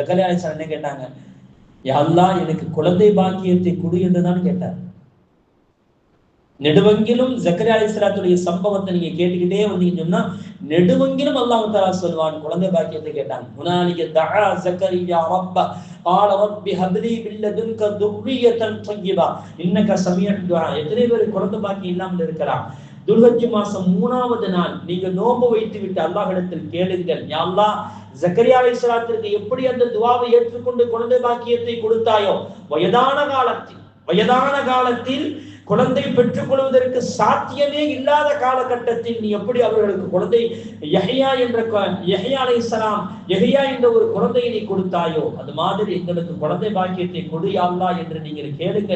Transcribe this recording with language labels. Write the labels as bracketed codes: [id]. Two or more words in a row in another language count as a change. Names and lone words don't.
[ta] ஜக்கரியா அலைஹிஸ்ஸலாம் என்ன கேட்டாங்க? யா அல்லாஹ் எனக்கு குழந்தை பாக்கியத்தை கொடு என்று தான் கேட்டார். நெடுவங்கிலும் ஜக்கரியா அலைஹிஸ்ஸலாத்துடைய சம்பவத்தை நீங்க கேட்டுக்கிட்டே வந்தீங்கன்னு சொன்னா நெடுவங்கிலும் அல்லாஹ் தஆலா சொல்வான் குழந்தை பாக்கியத்தை கேட்டாங்க. [ar] هنالك دعا زكريا ربه قال رب هب لي من لدنك ذرية طيبة انك سميع الدعاء. [ta] எத்தனை பேர் குழந்தை பாக்கியம் இல்லாமல் இருக்கலாம்? துல்ஹஜ் மாசம் 3வது நாள் நீங்க நோன்பு வைத்து விட்டு அல்லாஹ்விடத்தில் கேளுங்கள், யா அல்லாஹ் ஜக்கரியா அலைஹிஸ்ஸலாத்திற்கு எப்படி அந்த துஆவை ஏற்றுக்கொண்டு குழந்தை பாக்கியத்தை கொடுத்தாயோ வயதான காலத்தில் குழந்தை பெற்றுக் கொள்வதற்கு சாத்தியமே இல்லாத காலகட்டத்தில் நீ எப்படி அவர்களுக்கு குழந்தை யஹ்யா அலைஹிஸ்ஸலாம் என்ற ஒரு குழந்தையை நீ கொடுத்தாயோ அது மாதிரி எங்களுக்கு குழந்தை பாக்கியத்தை கொடு யா அல்லாஹ் என்று நீங்கள் கேளுங்கள்.